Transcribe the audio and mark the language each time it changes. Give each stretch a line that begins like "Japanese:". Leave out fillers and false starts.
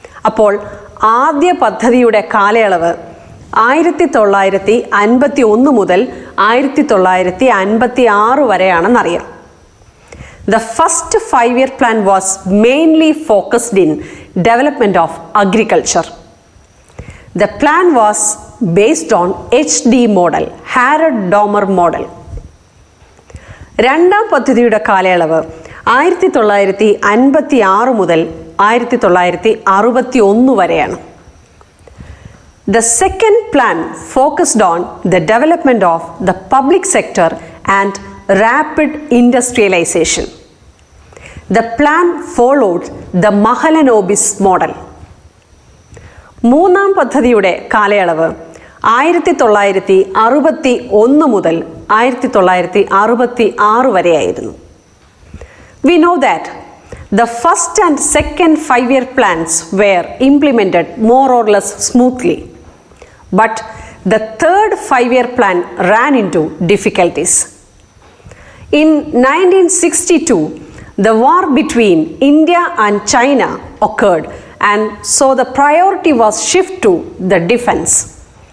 Malayalam: അപ്പോൾ ആദ്യ പദ്ധതിയുടെ കാലയളവ് 1951 മുതൽ 1956 വരെയാണെന്നറിയാം.
English: The first 5-year plan was mainly focused in development of agriculture. The plan was based on HD model, Harrod-Domer model.
Malayalam: രണ്ടാം പദ്ധതിയുടെ കാലയളവ് 1956 മുതൽ 1961 വരെയാണ്.
English: The second plan focused on the development of the public sector and rapid industrialization. The plan followed the Mahalanobis model.
Malayalam: മൂന്നാം പദ്ധതിയുടെ കാലയളവ് 1961 മുതൽ 1966 വരെയായിരുന്നു.
English: We know that the first and second 5-year plans were implemented more or less smoothly, but the third 5-year plan ran into difficulties. In 1962, the war between India and China occurred, and so the priority was shifted to the defense.